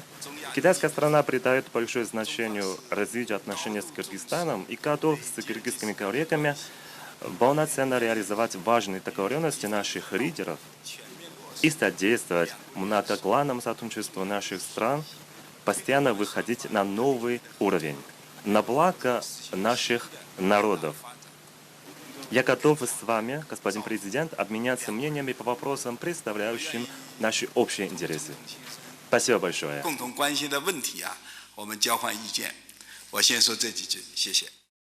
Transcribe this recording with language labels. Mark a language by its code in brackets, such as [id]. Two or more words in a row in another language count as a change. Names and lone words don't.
[ru] Китайская страна придает большое значение развитию отношений с Кыргызстаном и готов с кыргызскими коллегами полноценно реализовать важные договоренности наших лидеров и содействовать многоглавному сотрудничеству наших стран, постоянно выходить на новый уровень, на благо наших народов. Я готов с вами, господин президент, обменяться мнениями по вопросам, представляющим наши общие интересы. Спасибо большое. [zh] 共同关心的问题啊，我们交换意见。我先说这几句，谢谢。